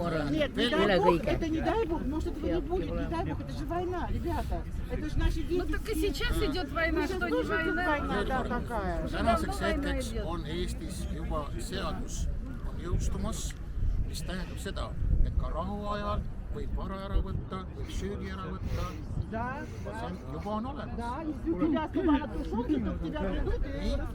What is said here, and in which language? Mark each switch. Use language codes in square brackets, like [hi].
[ru] Нет, не дай бог, это не дай бог, может этого не будет, не дай бог, это же война, ребята. Это же наши дети. Ну так и сейчас идет война, Сейчас что не тоже идет война. война, да, такая. [et] Tänaseks hetkeks on Eestis juba seadus on jõustumas, mis tähendab seda, et ka rahuajal võib vara ära võtta, võib söögi ära võtta. [ru] Да, [et] See juba on olemas. [ru] да, если у тебя сломана тушенка, то к тебя придут и